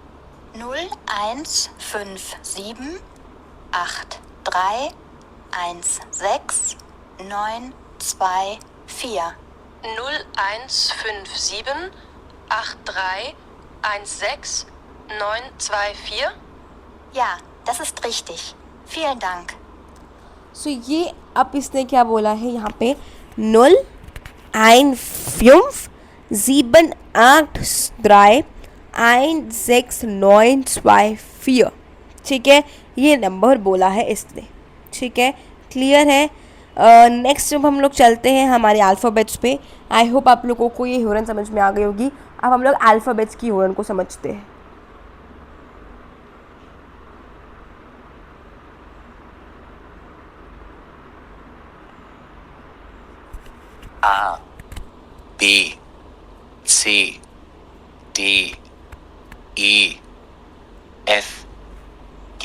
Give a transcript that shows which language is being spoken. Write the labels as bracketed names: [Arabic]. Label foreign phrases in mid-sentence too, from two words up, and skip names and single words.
[German] 0157 83 16 924. 0157 83 16 924. Ja, das ist richtig. Vielen Dank. [Hindi] सो ये अब इसने क्या बोला है यहाँ पे 015 783 16 924, ठीक है। ये नंबर बोला है इसने, ठीक है। क्लियर है। नेक्स्ट अब हम लोग चलते हैं हमारे अल्फ़ाबेट्स पे। [English] I hope [Hindi] आप लोगों को ये ह्योरन समझ में आ गई होगी। अब हम लोग अल्फ़ाबेट्स की ह्योरन को समझते हैं। [German] A, B, C, D, E, F, G,